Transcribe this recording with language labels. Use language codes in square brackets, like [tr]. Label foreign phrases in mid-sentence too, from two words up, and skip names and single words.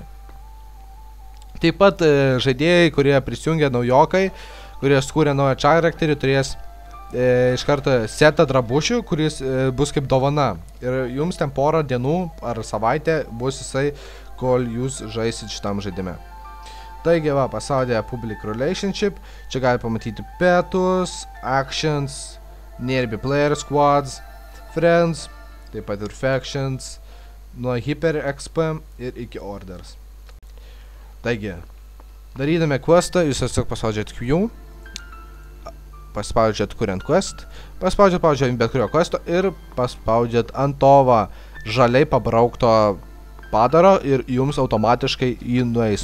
[lt] Taip pat žaidėjai, kurie prisijungia naujokai, kurie skūrė naują charakterį, turės iš karto setą drabužių, kuris bus kaip dovana. Ir jums ten porą dienų ar savaitę bus jisai, kol jūs žaisit šitam žaidime. Taigi, va, pasaulyje [en] public relationship, [lt] čia gali pamatyti petus, [en] actions, nearby player squads, friends, [lt] taip pat ir factions, nuo [en] hyper XP [lt] ir iki orders. Taigi, darydami questą, jūs tiesiog paspaudžiat Q, paspaudžiat kuriant quest, paspaudžiat bet kurio questo ir paspaudžiat ant to žaliai pabraukto padaro ir jums automatiškai jį nueis.